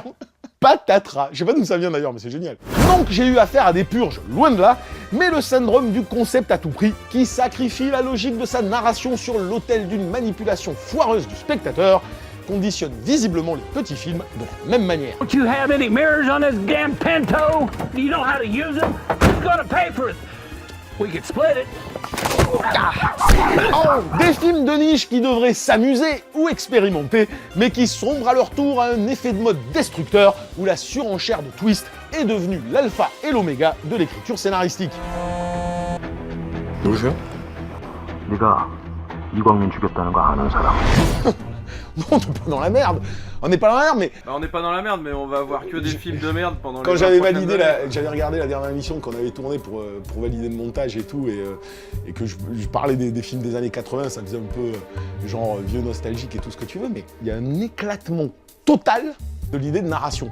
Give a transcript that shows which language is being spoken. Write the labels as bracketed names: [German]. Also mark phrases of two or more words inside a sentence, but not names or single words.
[French] Patatras. Je sais pas d'où ça vient d'ailleurs, mais c'est génial. Donc j'ai eu affaire à des purges, loin de là, mais le syndrome du concept à tout prix, qui sacrifie la logique de sa narration sur l'autel d'une manipulation foireuse du spectateur, conditionne visiblement les petits films de la même manière. [English] Don't you have any mirrors on this damn Pinto? Do you know how to use them? Who's gonna pay for it? We could split it. [French] Oh, des films de niche qui devraient s'amuser ou expérimenter, mais qui sombrent à leur tour à un effet de mode destructeur où la surenchère de twist est devenue l'alpha et l'oméga de l'écriture scénaristique. [Korean] 누구세요? 네가 이광민 죽였다는 거 아는 사람. [French] Non, on n'est pas dans la merde. On n'est pas dans la merde, mais Bah on n'est pas dans la merde, mais on va voir que des films de merde pendant quand les j'avais 20 prochaines validé, années. j'avais regardé la dernière émission qu'on avait tournée pour valider le montage et tout, et que je parlais des films des années 80, ça faisait un peu genre vieux nostalgique et tout ce que tu veux, mais il y a un éclatement total de l'idée de narration.